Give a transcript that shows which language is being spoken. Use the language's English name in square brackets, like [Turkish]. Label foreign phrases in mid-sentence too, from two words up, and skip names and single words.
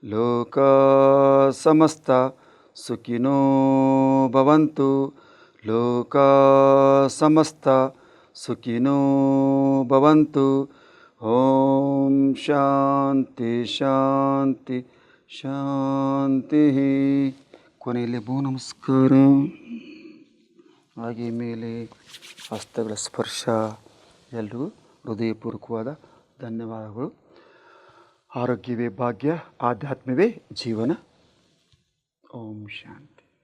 [Sanskrit] ಲೋಕ ಸಮಸ್ತ ಸುಖಿನೋ ಭವಂತು. ಲೋಕ ಸಮಸ್ತ ಸುಖಿನೋ ಭವಂತು. ಓಂ ಶಾಂತಿ ಶಾಂತಿ ಶಾಂತಿ. [Kannada] ಕೊನೆಯಲ್ಲಿ ಭೂ ನಮಸ್ಕಾರ. ಹಾಗೆ ಮೇಲೆ ಹಸ್ತಗಳ ಸ್ಪರ್ಶ. ಎಲ್ರಿಗೂ ಹೃದಯಪೂರ್ವಕವಾದ ಧನ್ಯವಾದಗಳು. ಆರೋಗ್ಯವೇ ಭಾಗ್ಯ, ಆಧ್ಯಾತ್ಮವೇ ಜೀವನ. [Sanskrit] ಓಂ ಶಾಂತಿ.